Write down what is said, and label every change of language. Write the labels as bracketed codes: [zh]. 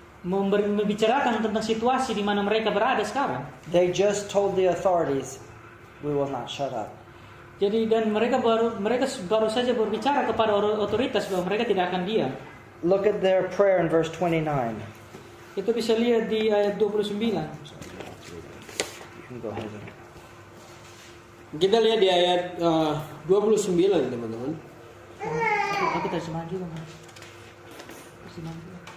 [id] Membicarakan tentang situasi di mana mereka berada sekarang. [en] They just told the authorities, we will not shut up. [id] Jadi dan mereka baru saja berbicara kepada otoritas bahwa mereka tidak akan diam. [en] Look at their prayer in verse 29. [id] Itu bisa lihat di ayat 29. [en] You can go ahead. [id] Kita lihat di ayat 29 teman-teman. Tapi terjemahan juga, Mas. Terjemahan juga.